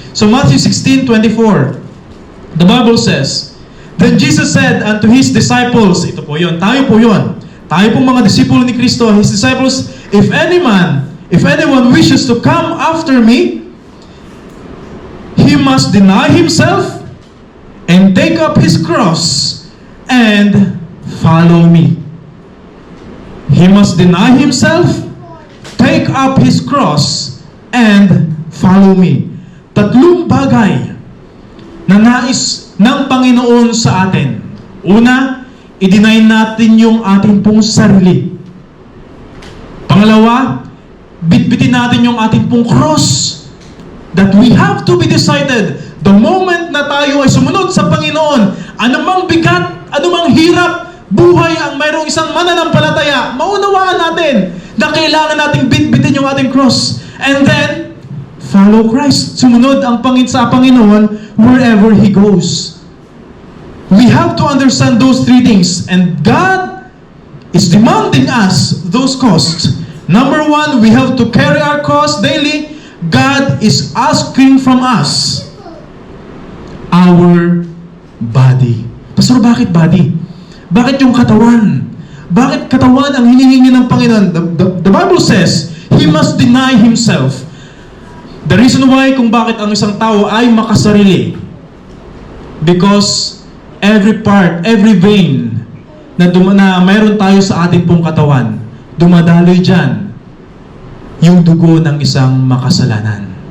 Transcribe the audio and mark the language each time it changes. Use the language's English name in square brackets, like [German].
[English] So Matthew 16:24, the Bible says, Then Jesus said unto His disciples, [Filipino] ito po yun, tayo po yun, tayo pong mga disipulo ni Kristo, [English] His disciples, if anyone wishes to come after me, he must deny himself and take up his cross and follow me. He must deny himself, take up his cross, and follow me. [Filipino] Tatlong bagay na nais ng Panginoon sa atin. Una, i-deny natin yung ating pong sarili. Pangalawa, bitbitin natin yung ating pong cross. [English] That we have to be decided. The moment [Filipino] na tayo ay sumunod sa Panginoon, anumang bigat, anumang hirap, buhay ang mayroong isang mananampalataya, maunawaan natin na kailangan nating bitbitin yung ating cross. [English] And then, follow Christ. [Filipino] Sumunod ang sa Panginoon [English] wherever He goes. We have to understand those three things. And God is demanding us those costs. Number one, we have to carry our cross daily. God is asking from us our body. [Filipino] Pastor, bakit body? Bakit yung katawan? Bakit katawan ang hinihingi ng Panginoon? [English] The Bible says, He must deny Himself. The reason why [Filipino] kung bakit ang isang tao ay makasarili, [English] because every part, every vein [Filipino] na mayroon tayo sa ating pong katawan, dumadaloy dyan yung dugo ng isang makasalanan.